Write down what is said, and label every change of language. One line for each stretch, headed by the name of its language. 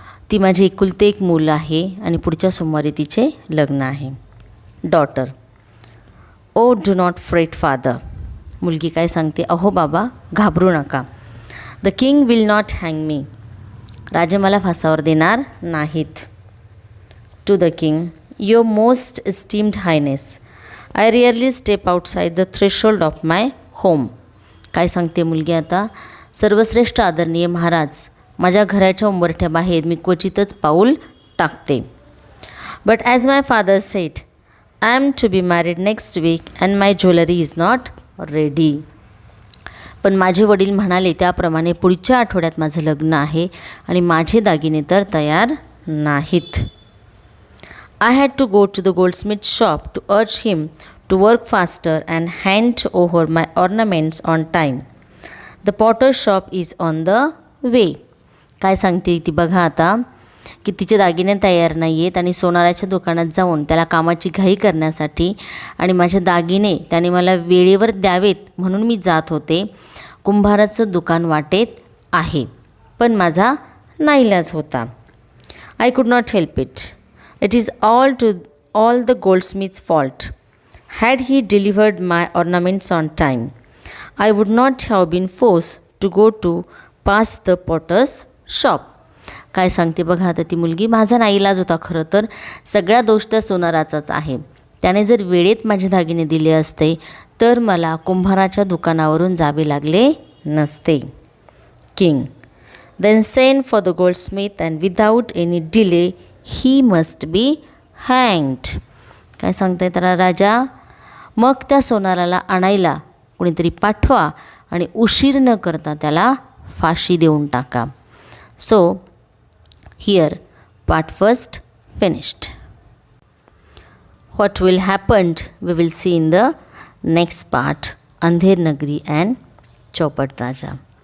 Marathi: ती माझी एकुलते एक मूल आहे आणि पुढच्या सोमवारी तिचे लग्न आहे.
English: Daughter. O do not fret father.
Marathi: मुलगी काय सांगते? अहो बाबा, घाबरू नका.
English: The king will not hang me.
Marathi: राजे मला फासावर देणार नाहीत.
English: To the king. Your most esteemed highness, I rarely step outside the threshold of my home.
Marathi: काय सांगते मुलगी आता? सर्वश्रेष्ठ आदरणीय महाराज, माझ्या घराच्या उंबरठ्याबाहेर मी क्वचितच पाऊल टाकते.
English: But as my father said, I am to be married next week and my jewelry is not ready.
Marathi: पण माझे वडील म्हणाले त्याप्रमाणे पुढच्या आठवड्यात माझं लग्न आहे आणि माझे दागिने तर तयार नाहीत.
English: I had to go to the goldsmith shop to urge him to work faster and hand over my ornaments on time. The potter's shop is on the way.
Marathi: काय सांगते ती बघा आता, की तिचे दागिने तयार नाही आहेत आणि सोनाराच्या दुकानात जाऊन त्याला कामाची घाई करण्यासाठी आणि माझे दागिने त्याने मला वेळेवर द्यावेत म्हणून मी जात होते. कुंभाराचं दुकान वाटेत आहे, पण माझा नाईलाज होता.
English: I could not help it. It is all the goldsmith's fault. Had he delivered my ornaments on time, I would not have been forced to go to past the potter's shop.
Marathi: काय सांगते बघा आता ती मुलगी, माझा नाईलाज होता. खरं तर सगळा दोष त्या सोनाराचाच आहे. त्याने जर वेळेत माझे दागिने दिले असते तर मला कुंभाराच्या दुकानावरून जावे लागले नसते.
English: King. Then send for the goldsmith and without any delay he must be hanged.
Marathi: काय सांगताय त्याला राजा? मग त्या सोनाराला आणायला कोणीतरी पाठवा आणि उशीर न करता त्याला फाशी देऊन टाका.
English: So here part first finished. What will happened we will see in the next part, Andher Nagari and Chaupat Raja.